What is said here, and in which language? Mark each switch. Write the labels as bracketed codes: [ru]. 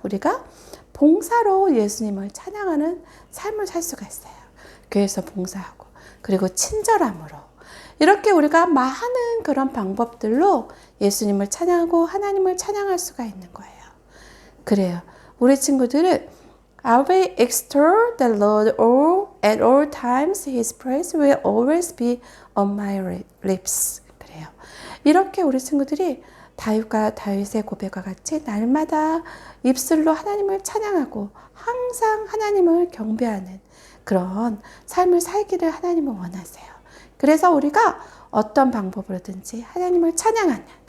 [ko] 우리가 봉사로 예수님을 찬양하는 삶을 살 수가 있어요. 교회에서 봉사하고, 그리고 친절함으로, 이렇게 우리가 많은 그런 방법들로 예수님을 찬양하고 하나님을 찬양할 수가 있는 거예요. 그래요. 우리 친구들은 [en] I will extol the Lord at all times. His praise will always be on my lips. [ko] 그래요. 이렇게 우리 친구들이 다윗의 고백과 같이 날마다 입술로 하나님을 찬양하고 항상 하나님을 경배하는 그런 삶을 살기를 하나님은 원하세요. 그래서 우리가 어떤 방법으로든지 하나님을 찬양하는,